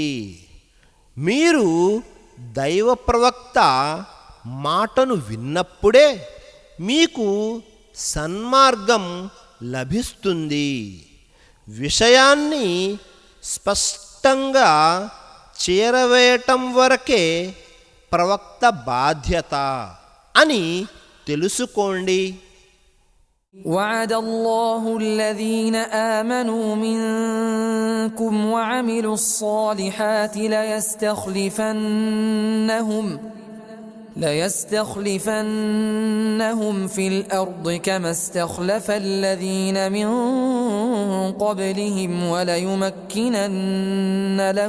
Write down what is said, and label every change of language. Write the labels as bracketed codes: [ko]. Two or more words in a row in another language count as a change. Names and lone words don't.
[te] మీరు దైవ ప్రవక్త మాటను విన్నప్పుడే మీకు సన్మార్గం లభిస్తుంది. విషయాన్ని స్పష్టంగా చేరవేయటం వరకే ప్రవక్త బాధ్యత అని తెలుసుకోండి. [ar] وعد الله الذين آمنوا منكم وعملوا الصالحات ليستخلفنهم في الأرض كما استخلف الذين من قبلهم وليمكنن